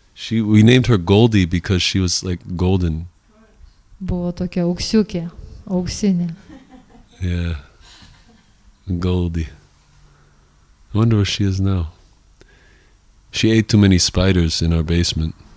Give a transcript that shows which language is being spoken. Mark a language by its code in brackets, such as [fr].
[en] We named her Goldie because she was like golden. [lt] Buvo tokia auksiukė, auksinė. [en] Yeah. Goldie. I wonder where she is now. She ate too many spiders in our basement.